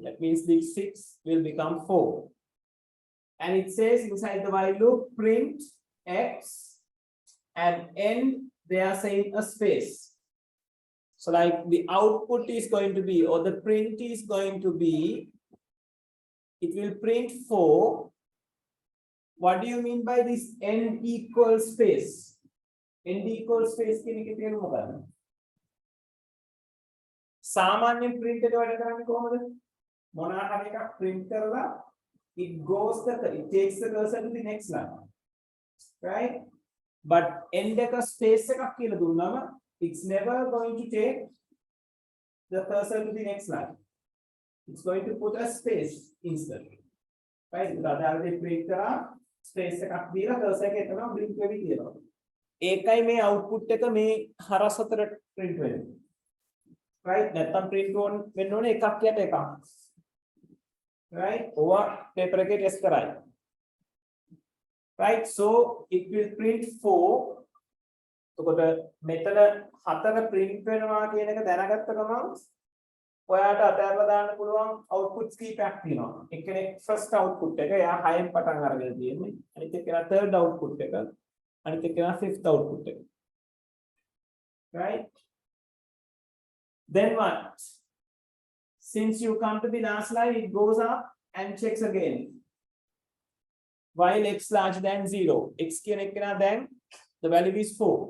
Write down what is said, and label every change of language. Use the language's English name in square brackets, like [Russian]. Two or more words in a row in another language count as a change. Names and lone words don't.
[English] That means this 6 will become 4. And it says inside the while loop, print x and n, they are saying a space. So like the output is going to be, or the print is going to be, it will print 4. What do you mean by this n equals space? N equals space [Sinhala] කියන එකේ තේරුම මොකක්ද? සාමාන්‍යයෙන් print එක වැඩ කරන්නේ කොහොමද? මොනවා හරි එකක් print කරලා [English] it takes the cursor to the next line. Right? But [Sinhala] end එක space එකක් කියලා දුන්නාම [English] it's never going to take the cursor to the next line. It's going to put a space instead. Right? [Sinhala] උදාහරණයක් print කරා space එකක් දීලා cursor එක එතනම blink වෙවි කියනවා. ඒකයි මේ output එක මේ හරස් අතර print වෙන්නේ. Right? නැත්තම් print වෙන්න ඕනේ එකක් යට එකක්. Right? [English] Over paper [Sinhala] එකේ test කරයි. [English] Right? So it will print 4. [Sinhala] එතකොට මෙතන 4 print වෙනවා කියන එක දැනගත්ත ගමන් ඔයාට අතහැරලා දාන්න පුළුවන් outputs කීපයක් තියෙනවා. එක්කෙනෙක් [English] first output [Sinhala] එක එයා 6න් පටන් අරගෙන තියෙන්නේ. අනිත් එක්කෙනා [English] third output [Sinhala] එක. අනිත් එක්කෙනා [English] fifth output [Sinhala] එක. [English] Right? Then what? Since you come to the last line, it goes up and checks again. While x larger than 0, x then the value is 4.